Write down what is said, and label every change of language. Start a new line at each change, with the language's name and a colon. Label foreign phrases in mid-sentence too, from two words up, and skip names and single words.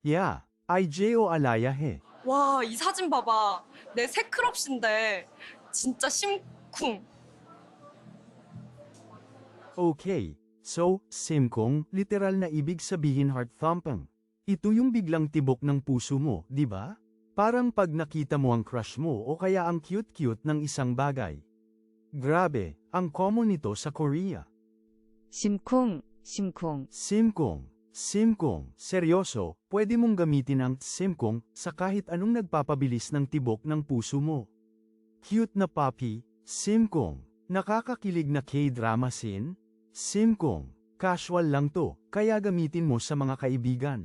Korean: Yeah, IJO Alaya he. 와, 이 사진 봐봐. 내 새 크롭신데 진짜 심쿵.
Filipino: Okay, so, simkong, literal na ibig sabihin
English: heart thumping.
Filipino: Ito yung biglang tibok ng puso mo, di ba? Parang pag nakita mo ang crush mo o kaya ang cute-cute ng isang bagay. Grabe, ang common nito sa Korea.
Korean: 심쿵, 심쿵.
Filipino: Simkong, seryoso, pwede mong gamitin ang simkong sa kahit anong nagpapabilis ng tibok ng puso mo. Cute na puppy, simkong. Nakakakilig na K-drama scene, simkong. Casual lang to, kaya gamitin mo sa mga kaibigan.